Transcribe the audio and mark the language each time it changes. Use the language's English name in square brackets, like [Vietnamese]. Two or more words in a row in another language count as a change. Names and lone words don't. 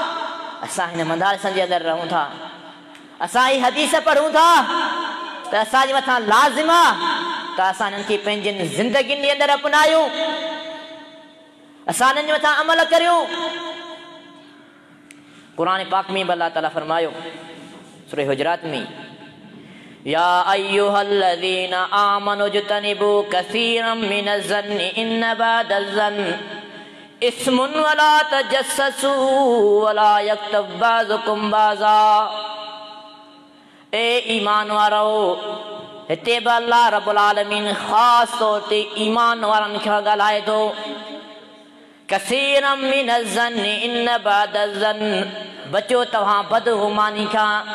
[Sindhi] असां हिन मदारसनि जे अंदरि रहूं था, असां ही हदीस पढ़ूं था, त असांजे मथां लाज़िम आहे त असां हिननि खे पंहिंजनि ज़िंदगियुनि जे अंदरि अपनायूं, असां हिननि जे मथां अमल करियूं। क़ुरान पाक में अल्लाह ताला फरमायो सूरह हुजरात में, [Arabic] يا أيها الذين آمنوا اجتنبوا كثيرا من الظن إن بعض الظن إثم ولا تجسسوا ولا يغتب بعضكم بعضا. [Sindhi] ए ईमान वारो, हिते बि अल्लाह [Arabic] رب العالمين [Sindhi] ख़ासि तौर ते ईमान वारनि खे ॻाल्हाए थो। [Arabic] كثيرا من الظن إن بعض الظن, [Sindhi] बचो तव्हां बदगुमानी खां।